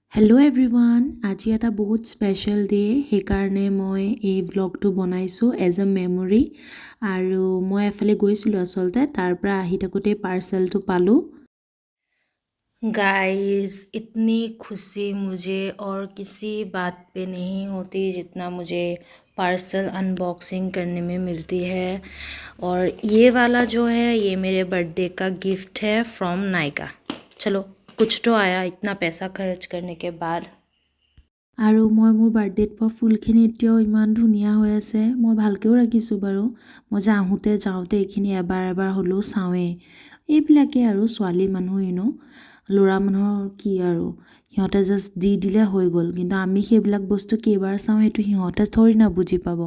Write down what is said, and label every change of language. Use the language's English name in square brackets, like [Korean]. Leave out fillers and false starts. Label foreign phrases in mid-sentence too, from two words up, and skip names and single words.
[English] hello everyone, [Assamese] আজি এটা বহুত [English] special day, [Assamese] সেইকাৰণে মই এই ভ্লগটো বনাইছোঁ [English] as a memory. [Assamese] আৰু মই এফালে গৈছিলোঁ আচলতে, তাৰ পৰা আহি থাকোঁতে পাৰ্চেলটো পালোঁ। [Hindi] गाइस, इतनी खुशी मुझे और किसी बात पे नहीं होती जितना मुझे [English] parcel unboxing [Hindi] करने में मिलती है। और ये वाला जो है ये मेरे बर्थडे का गिफ्ट है फ्रॉम नायका। चलो कुछ तो आया इतना पैसा खर्च करने के बाद। [Assamese] আৰু মই মোৰ বাৰ্থডেত পোৱা ফুলখিনি এতিয়াও ইমান ধুনীয়া হৈ আছে। মই ভালকৈও ৰাখিছোঁ বাৰু। মই যে আহোঁতে যাওঁতে এইখিনি এবাৰ এবাৰ হ'লেও চাওঁৱেই। এইবিলাকেই আৰু ছোৱালী মানুহ ল'ৰা মানুহৰ কি আৰু, সিহঁতে জাষ্ট দি দিলে হৈ গ'ল, কিন্তু আমি সেইবিলাক বস্তু কেইবাৰ চাওঁ সেইটো সিহঁতে থৰি না বুজি পাব।